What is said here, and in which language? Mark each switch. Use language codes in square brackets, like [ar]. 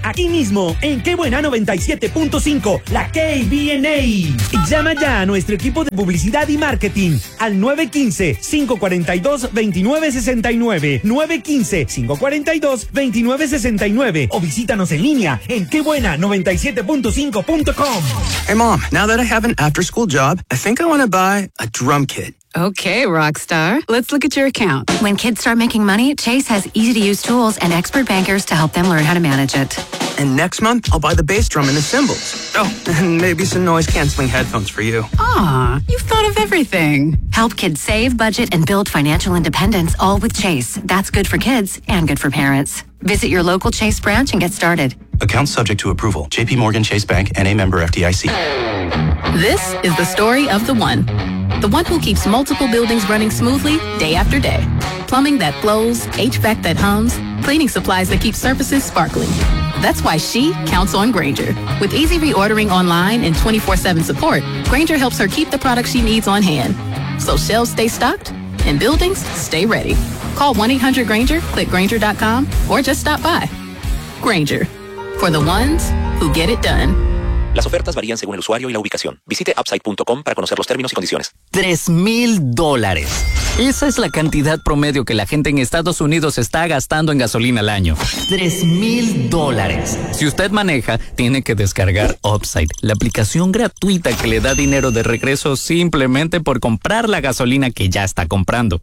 [es] Aquí mismo, en Qué Buena 97.5, la KBNA. Llama ya a nuestro equipo de publicidad y marketing al 915-542-2969, 915-542-2969, o visítanos en línea en quebuena97.5.com. [en] Hey mom, now that I have an after school job, I think I want to buy a drum kit. Okay, Rockstar, let's look at your account. When kids start making money, Chase has easy-to-use tools and expert bankers to help them learn how to manage it. And next month, I'll buy the bass drum and the cymbals. Oh, and maybe some noise-canceling headphones for you. Aw, you've thought of everything. Help kids save, budget, and build financial independence all with Chase. That's good for kids and good for parents. Visit your local Chase branch and get started. Accounts subject to approval. JP Morgan Chase Bank N.A. member FDIC. This is the story of the one. The one who keeps multiple buildings running smoothly day after day. Plumbing that flows, HVAC that hums, cleaning supplies that keep surfaces sparkling. That's why she counts on Grainger. With easy reordering online and 24/7 support, Grainger helps her keep the products she needs on hand. So shelves stay stocked and buildings stay ready. Call 1-800-GRAINGER, click Grainger.com, or just stop by. Grainger, for the ones who get it done. [es] Las ofertas varían según el usuario y la ubicación. Visite upside.com para conocer los términos y condiciones. $3,000. Esa es la cantidad promedio que la gente en Estados Unidos está gastando en gasolina al año. $3,000. Si usted maneja, tiene que descargar Upside, la aplicación gratuita que le da dinero de regreso simplemente por comprar la gasolina que ya está comprando.